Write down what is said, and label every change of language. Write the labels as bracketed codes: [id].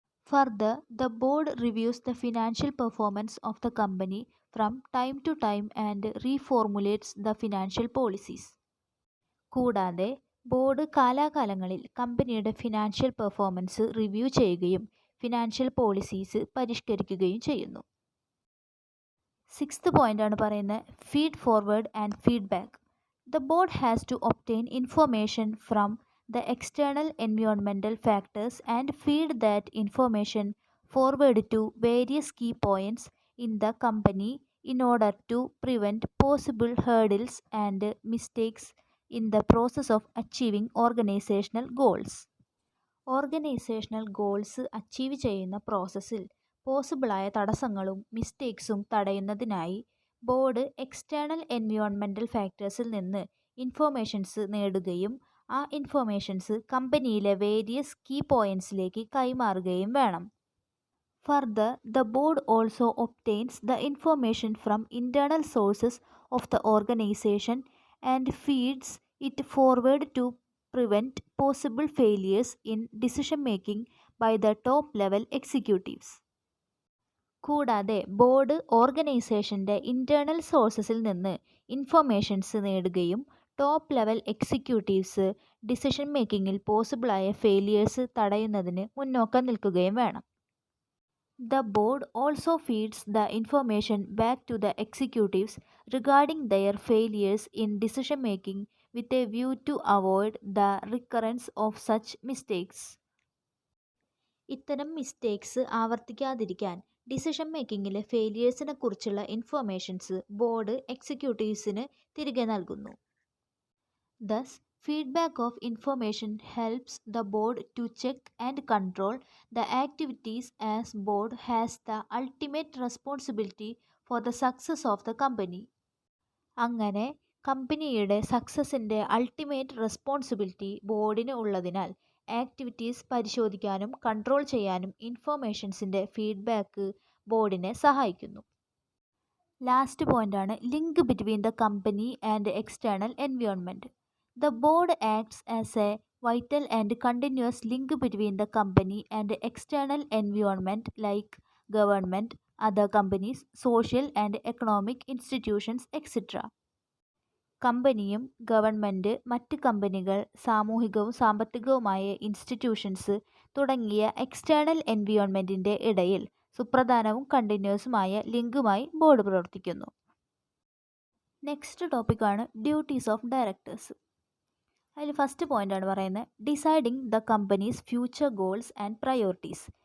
[en] Further, the board reviews the financial performance of the company from time to time and reformulates the financial policies. [ml] കൂടാതെ board കാലാകാലങ്ങളിൽ കമ്പനിയുടെ financial performance review ചെയ്യുകയും financial policies പരിഷ്കരിക്കുകയും ചെയ്യുന്നു. Sixth point ആണ് പറയുന്നത് [en] Feed forward and feedback. The board has to obtain information from the external environmental factors and feed that information forward to various key points in the company in order to prevent possible hurdles and mistakes in the process of achieving organizational goals. [ml] Organisational goals achieve ചെയ്യുന്ന പ്രോസസ്സിൽ പോസിബിളായ തടസ്സങ്ങളും മിസ്റ്റേക്സും തടയുന്നതിനായി board external environmental ഫാക്ടേഴ്സിൽ നിന്ന് informations നേടുകയും ആ informations കമ്പനിയിലെ various key പോയിൻറ്റ്സിലേക്ക് കൈമാറുകയും വേണം. [en] Further, the board also obtains the information from internal sources of the organisation and feeds it forward to prevent possible failures in decision making by the top level executives. [ml] കൂടാതെ board ഓർഗനൈസേഷൻ്റെ internal സോഴ്സസിൽ നിന്ന് informations നേടുകയും top level executives decision മേക്കിങ്ങിൽ പോസിബിളായ failures തടയുന്നതിന് മുന്നോക്കം നിൽക്കുകയും വേണം. [en] The board also feeds the information back to the executives regarding their failures in decision making with a view to avoid the recurrence of such mistakes. [ml] ഇത്തരം mistakes ആവർത്തിക്കാതിരിക്കാൻ decision മേക്കിങ്ങിലെ ഫെയിലിയേഴ്സിനെ കുറിച്ചുള്ള informations board എക്സിക്യൂട്ടീവ്സിന് തിരികെ നൽകുന്നു. [en] Thus, feedback of information helps the board to check and control the activities as board has the ultimate responsibility for the success of the company. [ml] അങ്ങനെ കമ്പനിയുടെ സക്സസിൻ്റെ ultimate responsibility ബോർഡിന് ഉള്ളതിനാൽ activities പരിശോധിക്കാനും control ചെയ്യാനും ഇൻഫർമേഷൻസിൻ്റെ feedback ബോർഡിനെ സഹായിക്കുന്നു. Last പോയിൻ്റാണ് [en] Link between the company and external environment. The board acts as a vital and continuous link between the company and external environment like government, other companies, social and economic institutions, etc. [ml] കമ്പനിയും government, മറ്റ് കമ്പനികൾ, സാമൂഹികവും സാമ്പത്തികവുമായ institutions തുടങ്ങിയ external എൻവയോൺമെൻറ്റിൻ്റെ ഇടയിൽ സുപ്രധാനവും കണ്ടിന്യൂസുമായ ലിങ്കുമായി board പ്രവർത്തിക്കുന്നു. Next ടോപ്പിക്കാണ് [en] Duties of directors. [ml] അതിൽ ഫസ്റ്റ് പോയിൻ്റാണ് പറയുന്നത് [en] Deciding the company's future goals and priorities.